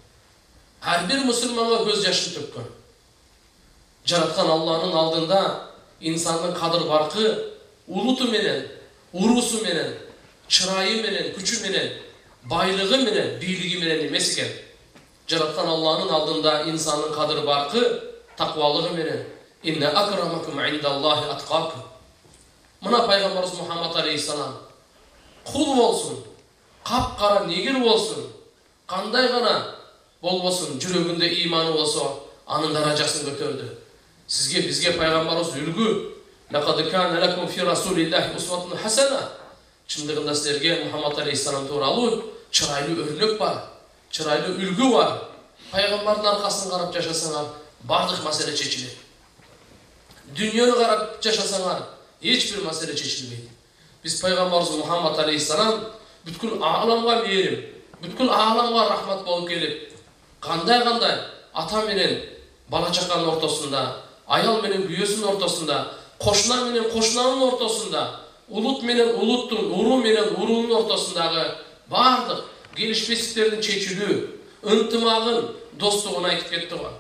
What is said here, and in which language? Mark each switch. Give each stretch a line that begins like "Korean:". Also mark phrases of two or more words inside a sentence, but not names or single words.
Kyrgyz: Ар бир мусулманга көз жашын төккөн. Жараткан Алланын алдында инсандын кадыр баркы улуту менен, уруусу менен, чырайы менен, күчү менен, байлыгы менен, бийлиги менен эмес экен. Жараткан Алланын алдында инсандын кадыр баркы таквалыгы менен.
Arabic: إن أكرمكم عند الله أتقاكم.
Kyrgyz: Мына Пайгамбарыбыз Мухаммад алейхиссалам кул болсун, капкара негир болсун, кандай гана болбосун, жүрөгүндө ыйманы болсо, анын даражасын көтөрдү. Бизге Пайгамбарыбыз үлгү.
Arabic: لقد كان لكم في رسول الله أسوة حسنة.
Kyrgyz: Чындыгында силерге Мухаммад алейхиссалам тууралуу чырайлуу өрнөк бар, чырайлуу үлгү бар. Пайгамбардын аркасын карап жашасаңар, бардык маселе чечилет. Дүйнөнү карап жашасаңар, эч бир маселе чечилбейт. Биз Пайгамбарыбыз Мухаммад алейхиссалам бүткүл ааламга мээрим, бүткүл ааламга рахмат болуп келип, кандай ата менен бала чаканын ортосунда, аял менен күйөөсүнүн ортосунда, кошуна менен кошунанын ортосунда, улут менен улуттун, уруу менен уруунун ортосундагы бардык келишпестиктердин чечилүү, ынтымагын, достугун айтып кетти го.